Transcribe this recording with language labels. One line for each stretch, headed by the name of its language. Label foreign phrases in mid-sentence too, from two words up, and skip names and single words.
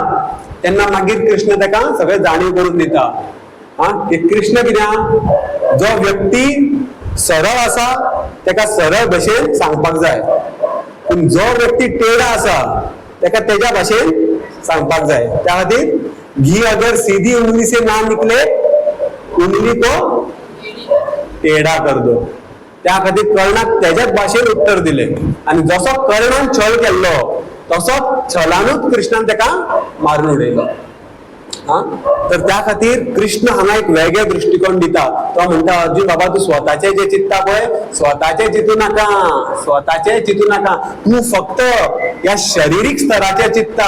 Konkani: तेन्ना मागीर कृष्ण ताका सगळें जाणीव करून दिता. कृष्ण कित्याक जो व्यक्ती सरळ आसा ताका सरळ भाशेन सांगपाक जाय, पूण जो व्यक्ती टेढा आसा ताका तेज्या भाशेन सांगपाक जाय. त्या खातीर
Hindi: घी अगर सीधी उंगली से ना निकले उंगली को टेढ़ा कर दो.
Konkani: त्या खातीर कर्णाक तेज्याच भाशेन उत्तर दिलें. आणि जसो कर्णान छळ केल्लो तसो छलानूच कृष्णान ताका मारून उडयलो. हा तर त्या खातीर कृष्ण हांगा एक वेगळे दृष्टिकोन दिता. तो म्हणटा अर्जुन बाबा तू स्वताचे जे चित्ता पळय स्वताचे चितू नाका, स्वताचे चितू नाका, तू फक्त या शारीरिक स्तराचे चित्ता.